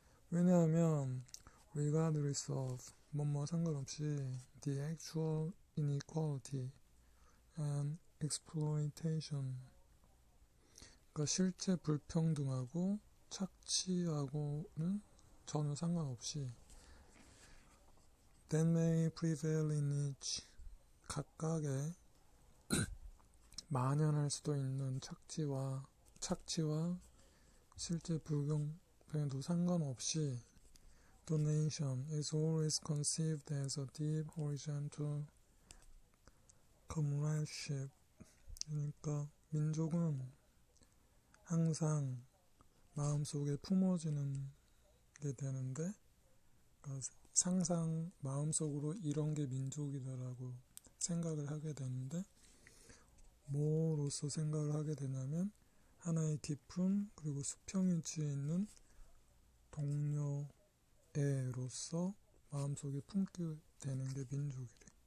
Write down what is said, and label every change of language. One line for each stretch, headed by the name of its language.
Korean: 왜냐하면
English: regardless of,
Korean: 뭐뭐 상관없이
English: the actual inequality and exploitation,
Korean: 그러니까 실제 불평등하고 착취하고는 전혀 상관없이
English: that may prevail in each,
Korean: 각각의 만연할 수도 있는 착취와 실제 불경배도 상관없이
English: the nation is always conceived as a deep horizontal comradeship.
Korean: 그러니까 민족은 항상 마음속에 품어지는 게 되는데, 그러니까 상상 마음속으로 이런 게 민족이다라고 생각을 하게 되는데, 뭐로서 생각을 하게 되냐면 하나의 깊은 그리고 수평위치에 있는 동료애로서 마음속에 품게 되는 게 민족이래.